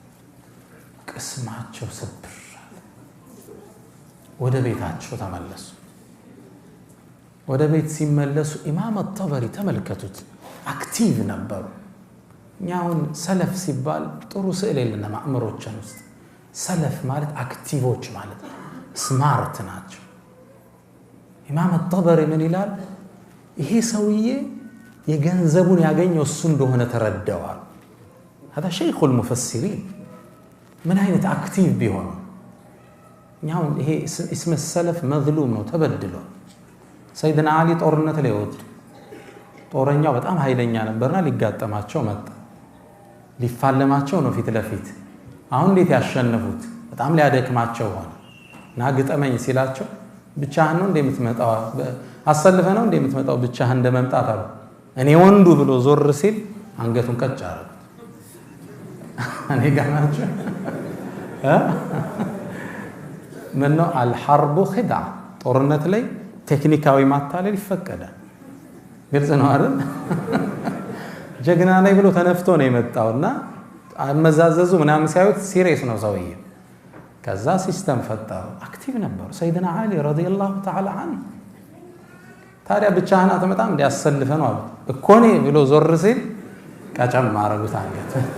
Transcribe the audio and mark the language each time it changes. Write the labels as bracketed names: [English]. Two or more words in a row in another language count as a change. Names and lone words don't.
[Amharic] ቅስማቸው ስብር ወደ ቤታቸው ተመለሱ። ወደ ቤት ሲመለሱ ኢማም አጠበሪ ተመልከቱት አክቲቭ ነበሩ። እኛውን ሰለፍ ሲባል ጥሩ ስዕል የለንም አእምሮችን ውስጥ። ሰለፍ ማለት አክቲቮች ማለት ስማርት ናቸው። ኢማም አጠበሪ ምን ይላል? ይሄ ሰውዬ የገንዘቡን ያገኘው እሱ እንደሆነ ተረዳዋል። [Arabic] هذا شيخ المفسرين من [Amharic] አይነት አክቲቭ ቢሆን እኛው ይሄ [Arabic] اسم السلف مظلوم [Amharic] ነው ተበድሏል። ሰይድና አሊ ጦርነት ላይ ወጡ። ጦረኛው በጣም ኃይለኛ ነበርና ሊጋጠማቸው መጣ። ሊፋለማቸው ነው ፊት ለፊት። አሁን እንዴት ያሸነፉት? በጣም ሊያደክማቸው ሆነ። ና ግጠመኝ ሲላቸው ብቻህን ነው እንደምትመጣው አሰልፈ ነው እንደምትመጣው ብቻህን እንደመምጣት አሉ። እኔ ወንዱ ብሎ ዞር ሲል አንገቱን ቀጭ አረጉ። እኔ ጋናቸው ምን ነው [Arabic] الحرب خدعه [Amharic] ጦርነት ላይ ቴክኒካዊ ማታለል ይፈቀዳል። ግልጽ ነው አይደል? ጀግና ላይ ብሎ ተነፍቶ ነው የመጣውና አመዛዘዙ ምናምን ሲያዩት ሲሪየስ ነው ሰውዬው። ከዛ ሲስተም ፈጠሩ። አክቲቭ ነበሩ ሰይድና አሊ [Arabic] رضي الله تعالى عنه። [Amharic] ታዲያ ብቻህን አትመጣም እንዲያሰልፈ ነው አሉ እኮ እኔ ብሎ ዞር ሲል ቀጨም ማረጉት አንገት።